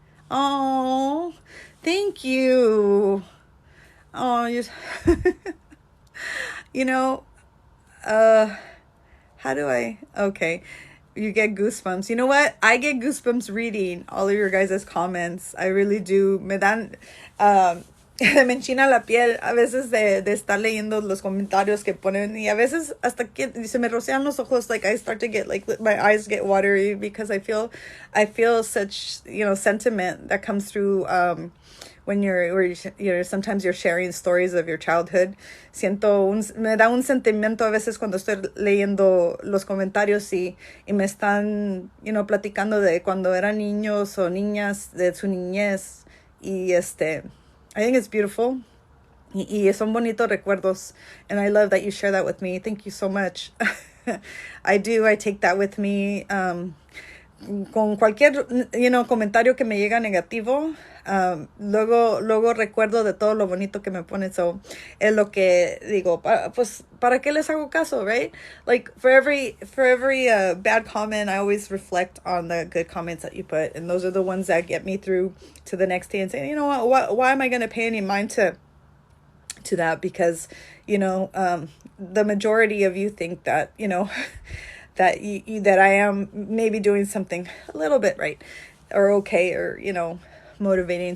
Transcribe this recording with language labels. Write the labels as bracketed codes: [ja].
[en] Oh, thank you. Oh, you, you know, uh, how do okay. You get goosebumps. You know what? I get goosebumps reading all of your guys' comments. I really do. [es] Me dan, me enchina la piel a veces de estar leyendo los comentarios que ponen y a veces hasta que se me rocean los ojos. [en] Like I start to get my eyes get watery because I feel such, sentiment that comes through, when sometimes you're sharing stories of your childhood. [es] Me da un sentimiento a veces cuando estoy leyendo los comentarios y me están, platicando de cuando eran niños o niñas, de su niñez. Y [en] I think it's beautiful. [es] Y son bonitos recuerdos. [en] And I love that you share that with me. Thank you so much. I take that with me. [es] Con cualquier, comentario que me llega negativo, luego recuerdo de todo lo bonito que me ponen. So, es lo que digo, pues, ¿para qué les hago caso, right? [en] Like, for every bad comment, I always reflect on the good comments that you put. And those are the ones that get me through to the next day and say, you know what, why am I going to pay any mind to that? Because, the majority of you think that, that that I am maybe doing something a little bit right or okay or, motivating.